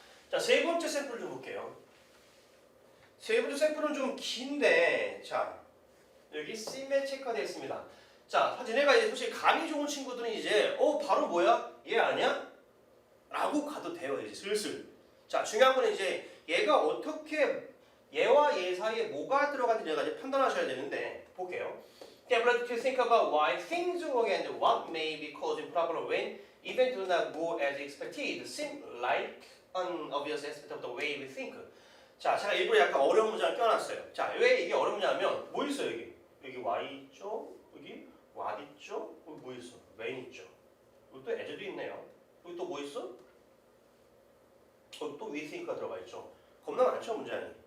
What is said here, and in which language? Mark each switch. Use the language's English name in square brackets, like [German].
[Korean] 자, 세 번째 샘플 좀 볼게요. 세 번째 샘플은 좀 긴데, 자, 여기 시메트리크가 되어 있습니다. 자, 니네가 이제 솔직히 감이 좋은 친구들은 이제 바로 뭐야? 얘 아니야? 라고 가도 돼요. 이제 슬슬. 자, 중요한 건 이제 얘가 어떻게 얘와 얘 사이에 뭐가 들어가는지 내가 이제 판단하셔야 되는데 볼게요. [English] Okay, but to think about why things work and what may be causing problem when events do not go as expected seem like an obvious aspect of the way we think. [Korean] 자, 제가 일부러 약간 어려운 문장을 껴놨어요. 자, 왜 이게 어렵냐면 뭐 있어요 여기? 여기 y 있죠? 여기 what 있죠? 여기 뭐 있어? when 있죠? 여기 또 as도 있네요. 여기 또 뭐 있어? 여기 또 [English] we think [Korean] 가 들어가 있죠. 겁나 많죠 문장이.